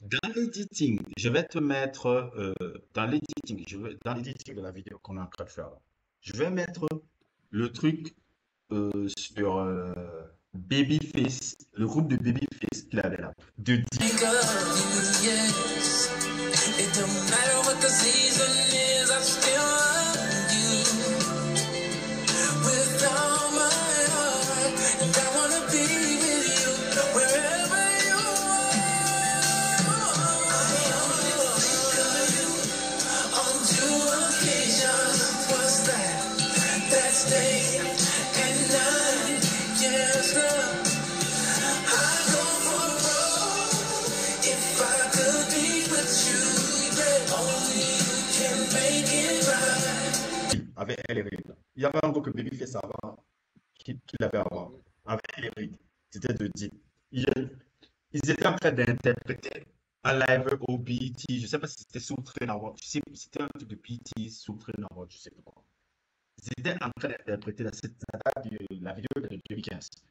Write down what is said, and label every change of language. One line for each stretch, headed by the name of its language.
French: Dans l'editing, je vais te mettre dans l'editing de la vidéo qu'on est en train de faire là, je vais mettre le truc sur Babyface, le groupe de Babyface qu'il avait là, de
English: Think of you, yes. It don't matter what the season is, I still love you with all my heart, and I wanna be with you wherever you are. I only think of you on two occasions. What's that? That's day and night. Yes, love. I go for broke if I could be with you. Yeah, only you can make it right.
French: avec elle et Reed. Il y avait un groupe que Babyface avant, qu'il avait avant, Mhm. avec elle et Reed. C'était de Deep. Ils, ils étaient en train d'interpréter un live au BET. Je ne sais pas si c'était Soul Train Award. Je sais pas si c'était un truc de BET, Soul Train Award, je ne sais pas quoi. Ils étaient en train d'interpréter la vidéo de 2015.